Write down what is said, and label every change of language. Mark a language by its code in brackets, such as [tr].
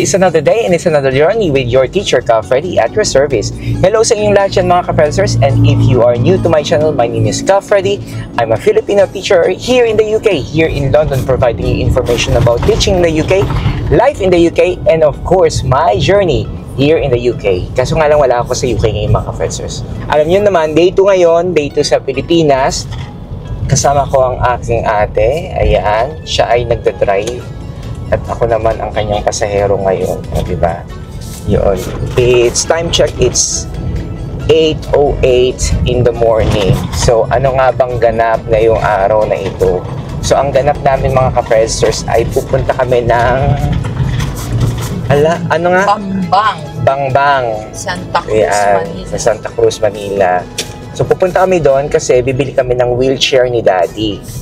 [en] It's another day and it's another journey with your teacher, Ka Freddy, at your service. [tl] Hello sa inyong lahat yan mga ka-Fredsers, [en] and if you are new to my channel, my name is Ka Freddy. I'm a Filipino teacher here in the UK, here in London, providing you information about teaching in the UK, life in the UK, and of course, my journey here in the UK. [tl] Kaso nga lang wala ako sa UK ngayon mga ka-Fredsers. Alam nyo naman, day 2 ngayon, day 2 sa Pilipinas. Kasama ko ang aking ate, ayan, siya ay nagdadrive. At ako naman ang kanyang pasahero ngayon, diba? Yun. [en] It's time check, it's 8:08 in the morning. [tl] So, ano nga bang ganap na yung araw na ito? So, ang ganap namin mga ka-Fredsers ay pupunta kami ng... ano nga? Bangbang. Bangbang. Santa Cruz, ayan, Manila. sa Santa Cruz, Manila. So, pupunta kami doon kasi bibili kami ng wheelchair ni Daddy.